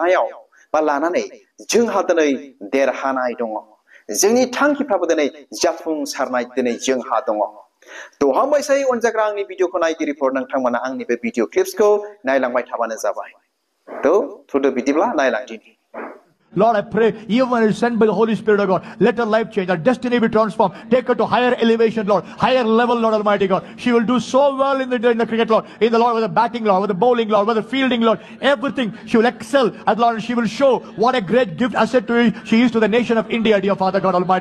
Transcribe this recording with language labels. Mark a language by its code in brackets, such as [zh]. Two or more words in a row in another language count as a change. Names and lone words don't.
[brx] लानानै जोंहा दिनै देरहानाय दङ जोंनि थांखिफ्राबो दिनै जाफुंसारनाय दिनै जोंहा दङ थ' हामबायसै अनजाग्रा आंनि भिडिअखौ नायगिरिफोर नोंथांमोना आंनि बे [en] video clips [brx] नायलांबाय थाबानो जाबाय थ' थुदो बिदिब्ला नायलांदिनि [en] Lord, I pray, even when it's sent by the Holy Spirit of God, let her life change, her destiny be transformed. Take her to higher elevation, Lord, higher level, Lord Almighty God. She will do so well in the cricket, Lord, in the Lord, with the batting, Lord, with the bowling, Lord, with the fielding, Lord, everything. She will excel, and Lord, she will show what a great gift asset to she is to the nation of India, dear Father God Almighty.